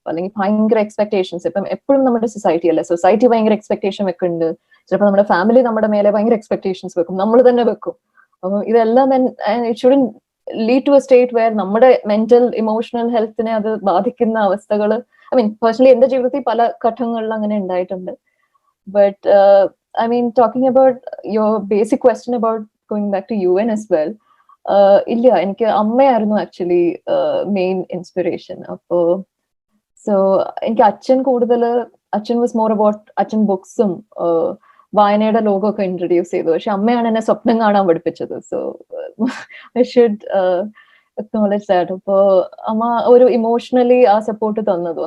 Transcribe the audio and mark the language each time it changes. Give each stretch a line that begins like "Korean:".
Malayalam: അല്ലെങ്കിൽ ഭയങ്കര എക്സ്പെക്ടേഷൻസ്, ഇപ്പം എപ്പോഴും നമ്മുടെ സൊസൈറ്റി അല്ലെ, സൊസൈറ്റി ഭയങ്കര എക്സ്പെക്ടേഷൻ വെക്കുന്നുണ്ട്. ചിലപ്പോൾ നമ്മുടെ ഫാമിലി നമ്മുടെ മേലെ ഭയങ്കര എക്സ്പെക്ടേഷൻസ് വെക്കും, നമ്മൾ തന്നെ വെക്കും. അപ്പം ഇതെല്ലാം
English: it shouldn't lead to a state where
Malayalam: നമ്മുടെ മെന്റൽ ഇമോഷണൽ ഹെൽത്തിനെ അത് ബാധിക്കുന്ന അവസ്ഥകൾ,
English: I mean
Malayalam: പേഴ്സണലി എന്റെ ജീവിതത്തിൽ പല ഘട്ടങ്ങളിൽ അങ്ങനെ ഉണ്ടായിട്ടുണ്ട്.
English: but I mean, talking about your basic question about going back to UN as well,
Malayalam: ഇല്ല, എനിക്ക് അമ്മയായിരുന്നു ആക്ച്വലി മെയിൻ ഇൻസ്പിറേഷൻ. അപ്പോ സോ എനിക്ക് അച്ഛൻ
English: was more about
Malayalam: അച്ഛൻ ബുക്സും വായനയുടെ ലോകമൊക്കെ ഇൻട്രൊഡ്യൂസ് ചെയ്തു. പക്ഷെ അമ്മയാണ് എന്നെ സ്വപ്നം കാണാൻ പഠിപ്പിച്ചത്.
English: So I should acknowledge that.
Malayalam: അപ്പോ അമ്മ ഒരു ഇമോഷണലി ആ സപ്പോർട്ട് തന്നതും.